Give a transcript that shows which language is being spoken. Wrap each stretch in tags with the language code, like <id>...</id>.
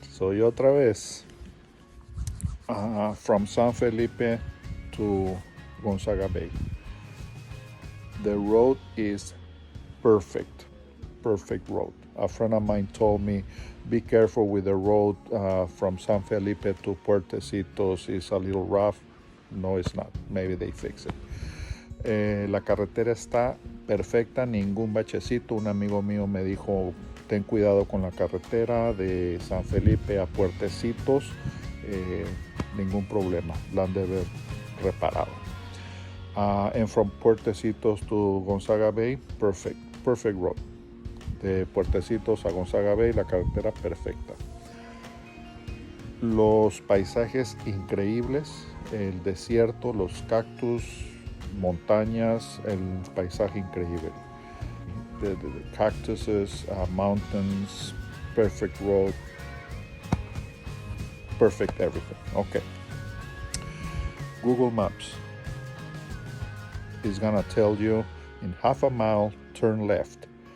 <es>Soy otra vez.</es> <en>From San Felipe to Gonzaga Bay. The road is perfect road. A friend of mine told me, be careful with the road from San Felipe to Puertecitos. It's a little rough. No, it's not. Maybe they fix it.</en> <es>La carretera está perfecta, ningún bachecito. Un amigo mío me dijo, ten cuidado con la carretera de San Felipe a Puertecitos. Ningún problema, la han de haber reparado.</es> <en>And from Puertecitos to Gonzaga Bay, perfect road.</en> <es>De Puertecitos a Gonzaga Bay, la carretera perfecta. Los paisajes increíbles, el desierto, los cactus, montañas, el paisaje increíble.</es> <en>The cactuses, mountains, perfect road, perfect everything. Okay. Google Maps is gonna tell you in half a mile, turn left.</en>